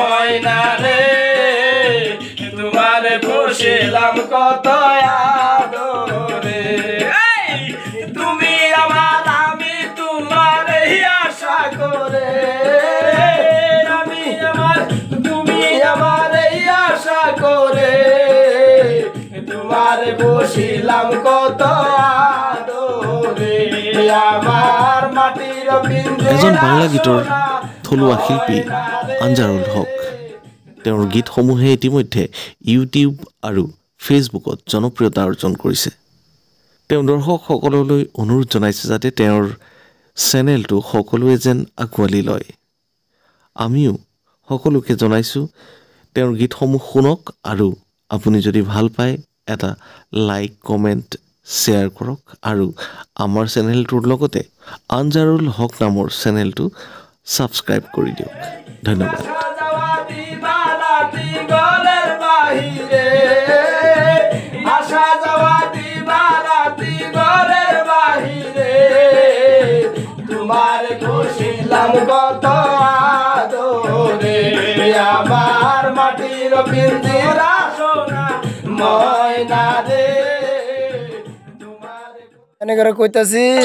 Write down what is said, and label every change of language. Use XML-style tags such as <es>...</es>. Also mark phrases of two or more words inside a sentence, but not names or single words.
<bn>ময়না রে তোমার বসিলাম কত আদরে তুমি আমার আমি তোমার আশা করে আমি আমার তুমি আমার আশা করে তোমার বসিলাম কত আদরে আমার মাটির</bn> <as>এজন বাংলা গীতৰ থলুৱা শিল্পী আঞ্জাৰুল হক তেওঁৰ গীতসমূহে ইতিমধ্যে ইউটিউব আৰু ফেচবুকত জনপ্ৰিয়তা অৰ্জন কৰিছে। তেওঁ দৰ্শকসকললৈ অনুৰোধ জনাইছে যাতে তেওঁৰ চেনেলটো সকলোৱে যেন আঁকোৱালি লয়। আমিও সকলোকে জনাইছোঁ তেওঁৰ গীতসমূহ শুনক আৰু আপুনি যদি ভাল পায় এটা লাইক কমেণ্ট শ্বেয়াৰ কৰক আৰু আমাৰ চেনেলটোৰ লগতে আঞ্জাৰুল হক নামৰ চেনেলটো ছাবস্ক্ৰাইব কৰি দিয়ক। ধন্যবাদ।</as> <bn>তোমার খুশিলাম কত আদরে আমার মাটির পিঞ্জিরা সোনা ময়না রে তোমার এনে করে কইতাছি।</bn>